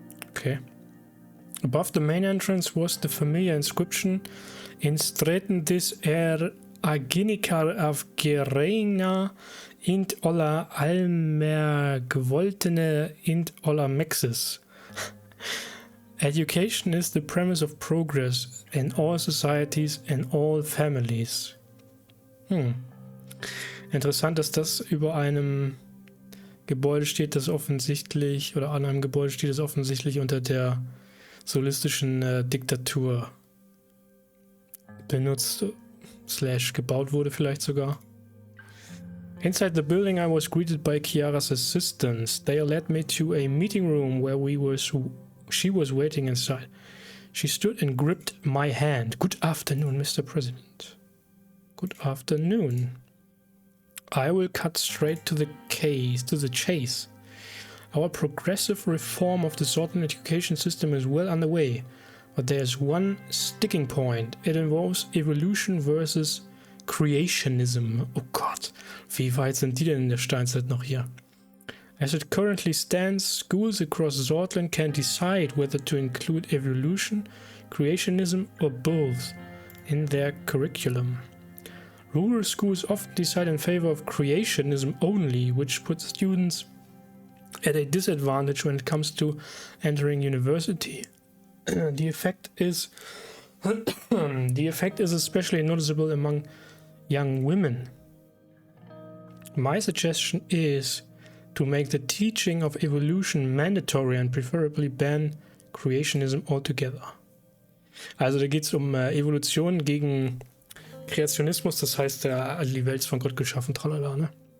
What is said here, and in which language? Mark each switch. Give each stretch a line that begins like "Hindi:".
English: Okay. Above the main entrance was the familiar inscription Instretendis aginikar af gereina int olla almergewoltene int olla mexis. Education is the premise of progress in all societies and all families.
German: Interessant, dass das über einem Gebäude steht, das offensichtlich, oder an einem Gebäude steht, das offensichtlich unter der solistischen Diktatur benutzt / gebaut wurde vielleicht sogar.
English: Inside the building I was greeted by Chiara's assistants. They led me to a meeting room where she was waiting inside. She stood and gripped my hand. Good afternoon, Mr. President. Good afternoon. I will cut straight to the chase. Our progressive reform of the Sordland education system is well underway, but there's one sticking point. It involves evolution versus Kreationism.
German: Oh Gott, wie weit sind die denn in der Steinzeit noch hier?
English: As it currently stands, schools across Sordland can decide whether to include evolution, creationism or both in their curriculum. Rural schools often decide in favor of creationism only, which puts students at a disadvantage when it comes to entering university. The effect is especially noticeable among young women. My suggestion is to make the teaching of evolution mandatory and preferably ban creationism altogether.
German: Also da geht es um Evolution gegen Kreationismus, das heißt, die Welt ist von Gott geschaffen, tralala, ne?